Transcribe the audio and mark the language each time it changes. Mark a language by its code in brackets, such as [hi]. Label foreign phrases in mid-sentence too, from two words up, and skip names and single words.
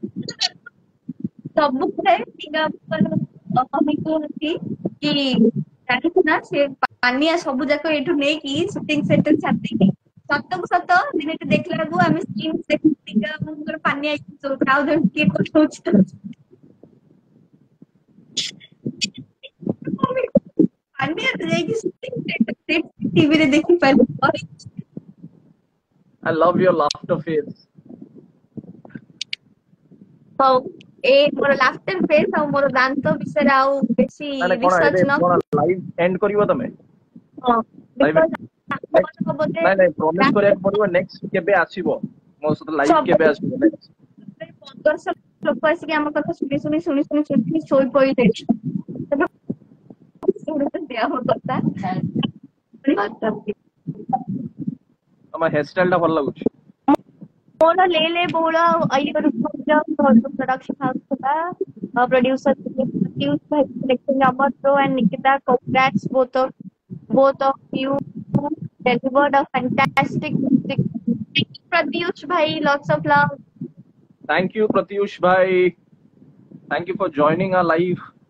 [or] ସବୁବେଳେ ଟିଙ୍ଗା ବାବୁଙ୍କର ମମି କୁହନ୍ତି କି ଜାଣିଛୁ ନା ସେ ପାନିଆ ସବୁ ଯାକ ଏଇଠୁ ନେଇକି [en] shooting centre [or] ଛାଡି ଦେଇକି ସତକୁ ସତ ଦିନେ ଦେଖିଲା ବେଳକୁ ଆମେ ସ୍କ୍ରିନ୍ ଦେଖୁ ଟିଙ୍ଗା ବାବୁଙ୍କର ପାନିଆ ଆଉ ଜଣେ କିଏ କହୁଛି ପାନିଆ ଯାଇକି [en] shooting centre [or] ଟିଭିରେ ଦେଖିପାରିବ। [en] I love your laughter face. [or] ହଉ ଏ ମୋର [en] laughter face [or] ଆଉ ମୋର ଦାନ୍ତ ବିଷୟରେ ଆଉ ବେଶୀ ମାନେ କଣ ଏବେ ରିସର୍ଚ୍ଚ କଣ ନ [en] live end [or] କରିବ ତମେ? ହଁ ଲାଇଭ because ବୋଧେ ନାଇଁ ନାଇଁ ପ୍ରମିସ କରିବାକୁ ପଡିବ ନେକ୍ସଟ କେବେ ଆସିବ ମୋ ସହିତ ଲାଇଭ କେବେ ଆସିବ ନେକ୍ସଟ? 1500 ଲୋକ ଆସିକି ଆମ କଥା ଶୁଣି ଶୁଣି ଶୁଣି ଶୁଣି ଶୁଣି ଶୋଇ ପଡିଲେଣି ଶୁଣୁଛନ୍ତି ଆମ କଥା। ତମ ହେୟାରଷ୍ଟାଇଲ ଟା ଭଲ ଲାଗୁଛି। ମୋର ଲେ ବହୁଳ [en] production house [or] ଥିଲା [en] producer directing Amarto and Nikita. Congrats both of you delivered a fantastic music. Thank you Pratyush bhai, lots of love. Thank you Pratyush bhai. Thank you for joining our live.